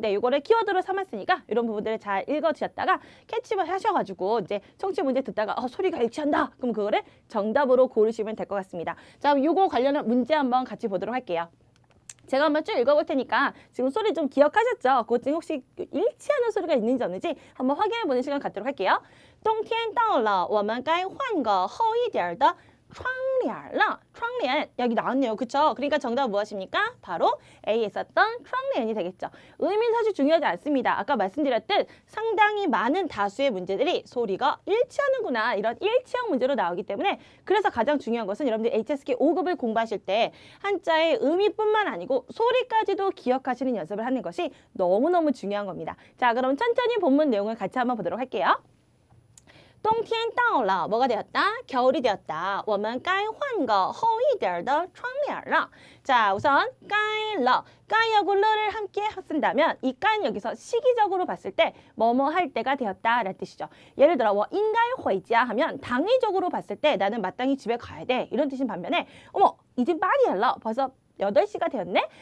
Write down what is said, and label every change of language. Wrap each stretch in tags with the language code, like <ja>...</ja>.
<ko>네, 이거를 키워드로 삼았으니까 이런 부분들을 잘 읽어주셨다가 캐치만 하셔가지고 이제 청취 문제 듣다가 소리가 일치한다. 그럼 그거를 정답으로 고르시면 될 것 같습니다. 자, 이거 관련한 문제 한번 같이 보도록 할게요. 제가 한번 쭉 읽어볼 테니까 지금 소리 좀 기억하셨죠? 그것 중에 혹시 일치하는 소리가 있는지 없는지 한번 확인해보는 시간 갖도록 할게요.</ko> <zh>冬天到了我们该换个厚一点的窗帘了.</zh> <ko>窗帘 여기 나왔네요. 그쵸? 그러니까 정답은 무엇입니까? 바로 A에 썼던 窗帘이 되겠죠. 의미는 사실 중요하지 않습니다. 아까 말씀드렸듯 상당히 많은 다수의 문제들이 소리가 일치하는구나 이런 일치형 문제로 나오기 때문에 그래서 가장 중요한 것은 여러분들 HSK 5급을 공부하실 때 한자의 의미뿐만 아니고 소리까지도 기억하시는 연습을 하는 것이 너무너무 중요한 겁니다. 자, 그럼 천천히 본문 내용을 같이 한번 보도록 할게요.</ko> <zh>冬天到了,</zh> <ko>뭐가 되었다? 겨울이 되었다.</ko> <zh>我们该换个厚一点的窗帘了.</zh> <ko>자, 우선 该了, 该하고 를을 함께 쓴다면 이该는 여기서 시기적으로 봤을 때 뭐뭐 할 때가 되었다 라는 뜻이죠. 예를 들어</ko> <zh>我应该回家</zh> <ko>하면 당위적으로 봤을 때 나는 마땅히 집에 가야 돼 이런 뜻인 반면에 어머, 이제 빨리了, 벌써 8시가 되었네?</ko>